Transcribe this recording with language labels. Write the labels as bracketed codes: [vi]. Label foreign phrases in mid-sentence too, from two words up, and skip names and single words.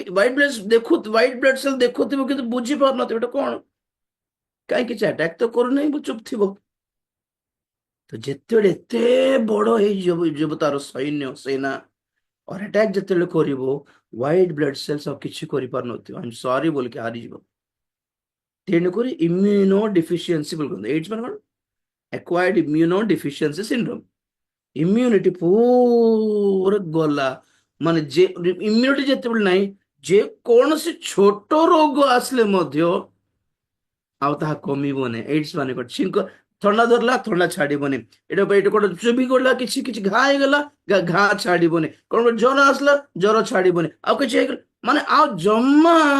[en] white blood cell [or] ଦେଖୁଥିବ କିନ୍ତୁ ବୁଝି ପାରୁନଥିବ ଏଟା କଣ କାହିଁ କିଛି ଆଟାକ୍ ତ କରୁନାହିଁ ଚୁପ୍ ଥିବ ତ ଯେତେବେଳେ ଏତେ ବଡ ହେଇଯିବ ତାର ସେନା ଆଟାକ୍ ଯେତେବେଳେ କରିବ [en] white blood cells [or] ଆଉ କିଛି କରିପାରୁନଥିବ [en] I am sorry [or] ବୋଲିକି ହାରିଯିବ ତେଣୁକରି [en] immuno deficiency [or] ବୋଲି କହନ୍ତି ଏଇଡ୍ସ ମାନେ କଣ [en] acquired immunodeficiency syndrome [or] ଇମ୍ୟୁନିଟି ପୁରା ଗଲା ମାନେ ଯେ ଇମ୍ୟୁନିଟି ଯେତେବେଳେ ନାହିଁ ଯେ କୌଣସି ଛୋଟ ରୋଗ ଆସିଲେ ମଧ୍ୟ ଆଉ ତାହା କମିବନି ଏଡ୍ସ ମାନେ କଣ ଛିଙ୍କ ଥଣ୍ଡା ଧରିଲା ଥଣ୍ଡା ଛାଡିବନି ଏଇଟା କଣ ଚୁଭି ଗଲା କିଛି କିଛି ଘା ହେଇଗଲା ଘା ଛାଡିବନି କଣ ଜ୍ୱର ଆସିଲା ଜ୍ୱର ଛାଡିବନି ଆଉ କିଛି ହେଇଗଲା ମାନେ ଆଉ ଜମା